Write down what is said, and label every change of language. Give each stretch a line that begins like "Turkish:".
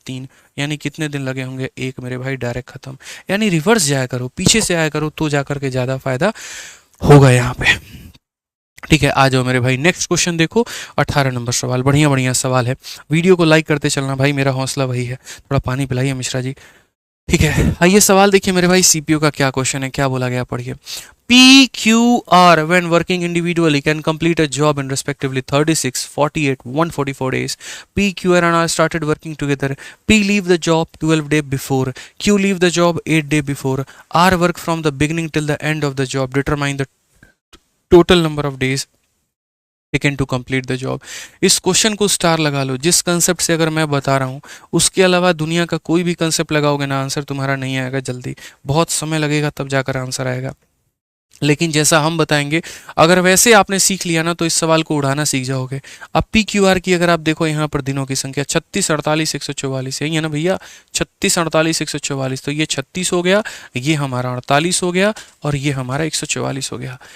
Hindi: 3, यानी कितने दिन लगे होंगे? 1 मेरे भाई, डायरेक्ट खत्म। यानी रिवर्स जाया करो, पीछे से आया करो तो जाकर के ज्यादा फायदा होगा यहाँ पे। ठीक है, आ जाओ मेरे भाई नेक्स्ट क्वेश्चन देखो, 18 नंबर सवाल। बढ़िया बढ़िया सवाल है, वीडियो को लाइक करते चलना भाई, मेरा हौसला वही है। थोड़ा पानी पिलाइए मिश्रा जी। ठीक है, आइए सवाल देखिए मेरे भाई, सीपीयू का क्या क्वेश्चन है, क्या बोला गया पढ़िए।
English: PQR when working individually can complete a job in respectively 36, 48, 144 days. PQR and R started working together. P leave the job 12 days before. Q leave the job 8 days before. R work from the beginning till the end of the job. Determine the total number of days taken to complete the job.
Hindi: इस question को star लगा लो। जिस concept से अगर मैं बता रहा हूँ उसके अलावा दुनिया का कोई भी कंसेप्ट लगाओगे ना, आंसर तुम्हारा नहीं आएगा जल्दी, बहुत समय लगेगा तब जाकर आंसर आएगा। लेकिन जैसा हम बताएंगे, अगर वैसे आपने सीख लिया ना तो इस सवाल को उड़ाना सीख जाओगे। अब पी क्यू आर की अगर आप देखो यहाँ पर दिनों की संख्या 36, 48, 144 है ना भैया, 36, 48, 144, तो ये 36 हो गया, ये हमारा 48 हो गया, और ये हमारा 144 हो गया।